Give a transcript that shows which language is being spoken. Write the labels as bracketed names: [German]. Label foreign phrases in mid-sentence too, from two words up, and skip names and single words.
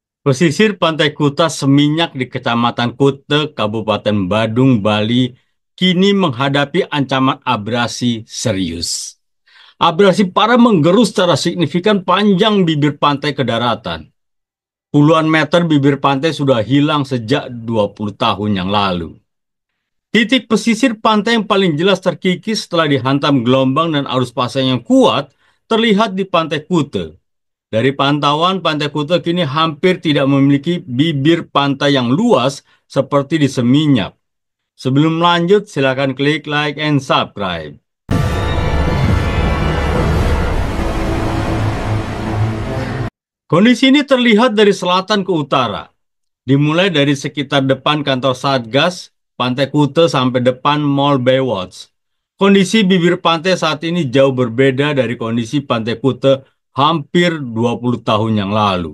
[Indonesian] Pesisir Pantai Kuta Seminyak di Kecamatan Kute, Kabupaten Badung, Bali, kini menghadapi ancaman abrasi serius. Abrasi parah menggerus secara signifikan panjang bibir pantai ke daratan. Puluhan meter bibir pantai sudah hilang sejak 20 tahun yang lalu. Titik pesisir pantai yang paling jelas terkikis setelah dihantam gelombang dan arus pasang yang kuat terlihat di Pantai Kute. Dari pantauan, Pantai Kuta kini hampir tidak memiliki bibir pantai yang luas seperti di Seminyak. Sebelum lanjut, silakan klik [English] like and subscribe. [Indonesian] Kondisi ini terlihat dari selatan ke utara. Dimulai dari sekitar depan kantor Satgas, Pantai Kuta sampai depan Mall Baywatch. Kondisi bibir pantai saat ini jauh berbeda dari kondisi Pantai Kuta hampir 20 tahun yang lalu.